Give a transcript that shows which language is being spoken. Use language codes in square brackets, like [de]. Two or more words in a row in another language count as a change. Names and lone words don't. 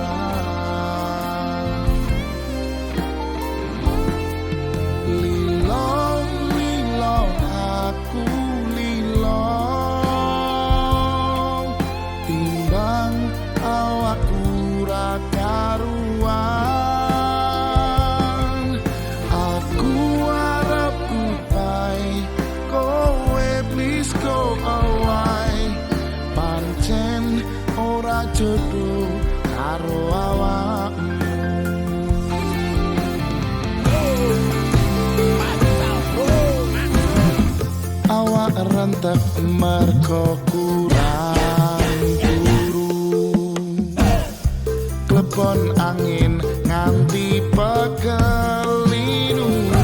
[jv] Aku lilo timbang awakku ra karuan, aku arep kupai kowe [en] please go away, [jv] pancen ora jodoh karo awakmu. Awak rentek merko kurang turu, klepon angin nganti pegelinu,